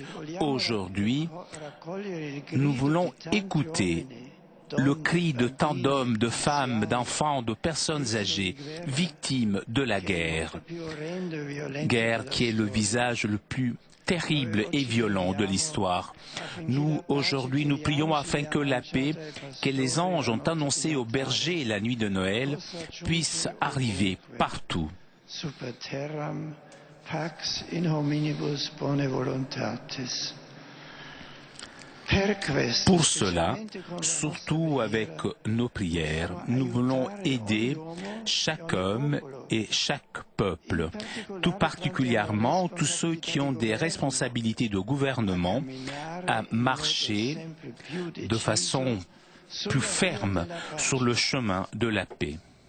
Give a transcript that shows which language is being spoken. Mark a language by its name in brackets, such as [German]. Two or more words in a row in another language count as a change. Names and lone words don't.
[French] Aujourd'hui, nous voulons écouter le cri de tant d'hommes, de femmes, d'enfants, de personnes âgées, victimes de la guerre. Guerre qui est le visage le plus terrible et violent de l'histoire. Nous, aujourd'hui, nous prions afin que la paix que les anges ont annoncée aux bergers la nuit de Noël puisse arriver partout. [Latin] Super terram, pax in hominibus bone voluntatis. [French] Pour cela, surtout avec nos prières, nous voulons aider chaque homme et chaque peuple, tout particulièrement tous ceux qui ont des responsabilités de gouvernement, à marcher de façon plus ferme sur le chemin de la paix.